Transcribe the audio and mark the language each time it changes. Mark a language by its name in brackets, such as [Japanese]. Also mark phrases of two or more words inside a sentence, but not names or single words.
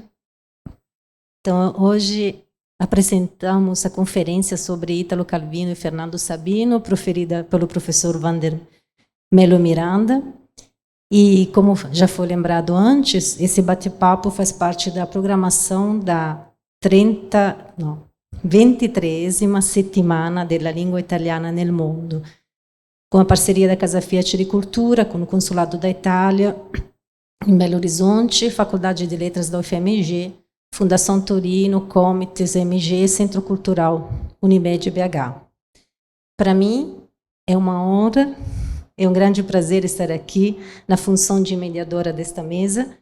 [Portuguese] Então, hoje apresentamos a conferência sobre Ítalo Calvino e Fernando Sabino, proferida pelo professor Wander Melo Miranda. E, como já foi lembrado antes, esse bate-papo faz parte da programação da 23ª settimana della lingua italiana nel mondo, com a parceria da Casa Fiat de Cultura, com o Consulado da Itália, em Belo Horizonte, Faculdade de Letras da UFMG, Fundação Torino, Comites MG, Centro Cultural Unimed BH. Para mim, é uma honra, é um grande prazer estar aqui na função de mediadora desta mesa.